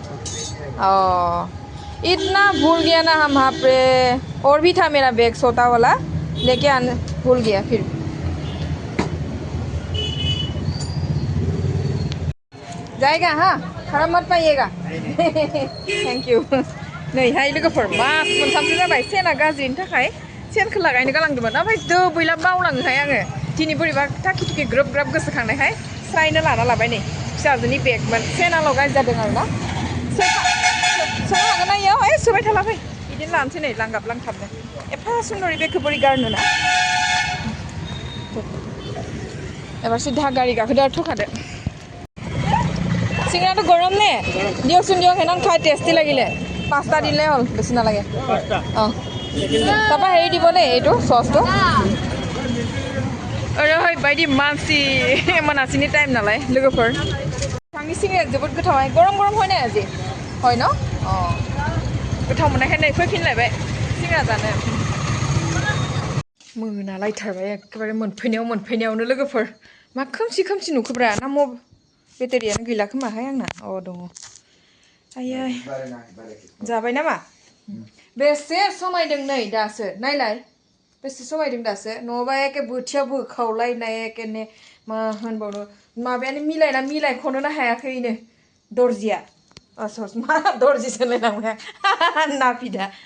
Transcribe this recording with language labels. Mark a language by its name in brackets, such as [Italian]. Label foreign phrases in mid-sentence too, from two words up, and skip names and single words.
[Hindi] इतना भूल गया ना हम वहाँ पे और भी था मेरा बैग सोता वाला लेके आने भूल गया फिर जाएगा हाँ खराब मत पाइएगा थैंक यू [Bodo] नै हाय लोगोफोर मास मोनथामसो जाबाय सेना गाज्रिनि थाखाय सेनखौ लागायनो गालांदोंमोन ओमफ्राय दोबैला बावलाङोहाय आङो दिनै बोरैबा थाखि थुखि ग्रोब ग्राब गोसोखांनायहाय स्रायनो लाना लाबाय नै फिसाजोनि बेगमोन सेनाल' गाज्रि जादों आरोना सोनो हागोन ना इयाव सोबाय थाला फै बिदिनो लानोसै नै लांगाब लांथाबनो एफा सुन्दरि बेगखौ बोरै गारनो ना एबार सिधा गाड़ी गाखोदो आरो थखादो सिंगराটো गरम [Assamese] নে দিয়কচোন দিয়ক সেইদিনাখন খাই টেষ্টি লাগিলে 5টা দিলে হ'ল বেছি নালাগে অঁ তাৰপৰা হেৰি দিব দেই এইটো চচটো [Bodo] अरे हाय बायदि मानसि मोनासिनि टाइम नालाय लोगोफोर थांनि सिंग्राया जोबोद गोथावहाय गरम है ना आजि है न गोथाव मोननायखाय नै फैफिनलायबाय सिंग्रा जानो मोनालायथारबाय एखेबारे मोनफैनायावनो लोगोफोर मा खोमसि नुखोब्रा ना बेटारियानो गैला खोमाहाय आंना दङ आयै जाबाय नामा बेसे समायदों नै दासो नायलाय बेसे समायदों दासो नङाबा एके बोथिया बोखावलायनाय एकेने मा होनबावनो माबायानो मिलायख'नोनो हायाखैनो दर्जिया मा दर्जिसो होनलायलांबाय नाफिदा